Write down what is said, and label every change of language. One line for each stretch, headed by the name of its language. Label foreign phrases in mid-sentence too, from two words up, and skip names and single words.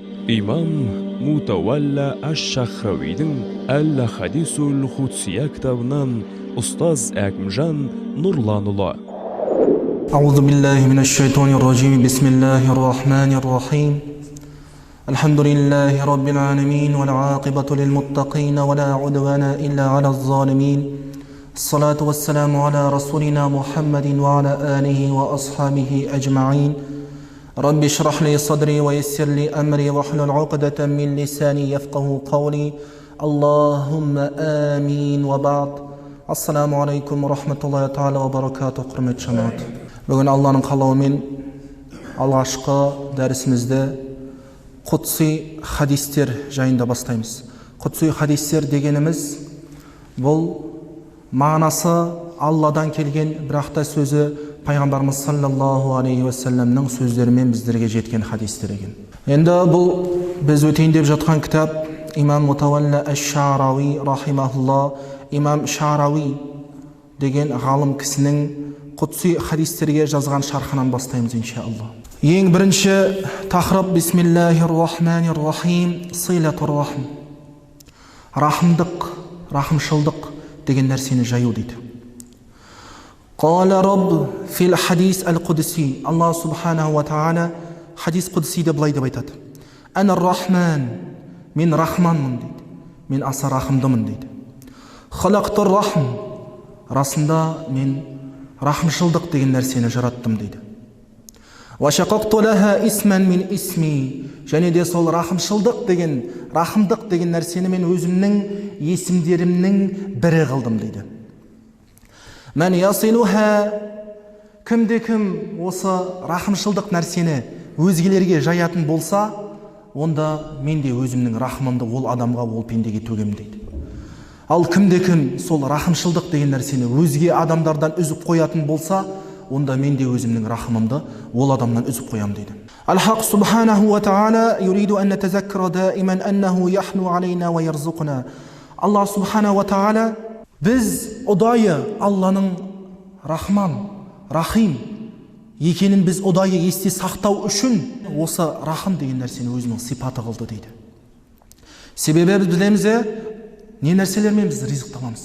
Kazakh: Имам Мутавалла Аш-Шахравидің Әл-Хадисул Худсия кітабынан ұстаз Әкімжан Нұрланұлы.
Arabic: أعوذ بالله من الشيطان الرجيم بسم الله الرحمن الرحيم الحمد لله رب العالمين والعاقبة للمتقين ولا عدوان إلا على الظالمين الصلاة والسلام على رسولنا محمد وعلى آله وأصحابه أجمعين رب اشرح لي صدري ويسر لي أمري واحلل عقدة من لساني يفقه قولي اللهم آمين وبعد السلام عليكم ورحمة الله تعالى وبركاته
Kazakh: құрметті жамағат. Бүгін Алланың қалауымен алғашқы дәрісімізді құдси хадистер жайында бастаймыз. Құдси хадистер дегеніміз бұл мағынасы Алладан келген, бірақ та сөзі пайғамбарымыз
Arabic: صلى الله عليه وسلم
Kazakh: сөздерімен біздерге жеткен хадистер екен. Енді бұл біз өтейін деп жатқан кітап имам Мутавалла Аш-Шарауи рахимахулла, имам Шарауи деген ғалым кісінің құдси хадистерге жазған шархынан бастаймыз иншалла. Ең бірінші тақырып
Arabic: بسم الله الرحمن الرحيم, صلة الرحم.
Kazakh: Рахымдық, рахымшылдық деген нәрсені жаю дейді.
Arabic: قال رب في الحديث القدسي.
Kazakh: Алла
Arabic: سبحانه وتعالى
Kazakh: хадис құдсиде былай деп айтады.
Arabic: أنا الرحمن,
Kazakh: мен рахманмын дейді. Мен аса рахымдымын дейді.
Arabic: خلقت الرحم,
Kazakh: расында мен рахымшылдық деген нәрсені жараттым дейді.
Arabic: وشققت لها اسما من اسمي,
Kazakh: және де сол рахымшылдық деген, рахымдық деген нәрсені мен өзімнің есімдерімнің бірі қылдым дейді.
Arabic: من يصلها,
Kazakh: кім осы рахымшылдық нәрсені өзгелерге жаятын болса, онда мен де өзімнің рахымымды ол адамға, ол пендеге төгем дейді. Ал кім сол рахымшылдық деген нәрсені өзге адамдардан үзіп қоятын болса, онда мен де өзімнің рахымымды ол адамнан үзіп қоям дейді.
Arabic: الحق سبحانه وتعالى يريد أن نتذكر دائما أنه يحنو علينا ويرزقنا.
Kazakh: Аллах
Arabic: سبحانه وتعالى
Kazakh: біз ұдайы Алланың рахман, рахим екенін біз ұдайы есте сақтау үшін осы рахым деген нәрсені өзінің сипаты қылды дейді. Себебі біз білеміз, не нәрселермен біз ризық таламыз?